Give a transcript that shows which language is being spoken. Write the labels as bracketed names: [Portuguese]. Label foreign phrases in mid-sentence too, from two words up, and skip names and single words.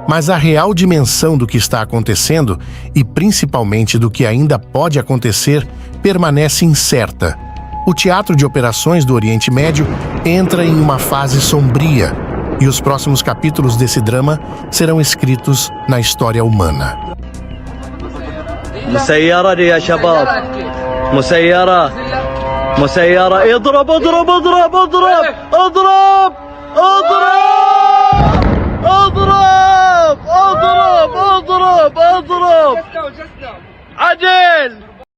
[Portuguese] Mas a real dimensão do que está acontecendo, e principalmente do que ainda pode acontecer, permanece incerta. O teatro de operações do Oriente Médio entra em uma fase sombria, e os próximos capítulos desse drama serão escritos na história humana. [Arabic] مسيرة يا شباب مسيرة مسيرة اضرب اضرب اضرب اضرب اضرب اضرب اضرب اضرب اضرب اضرب عدل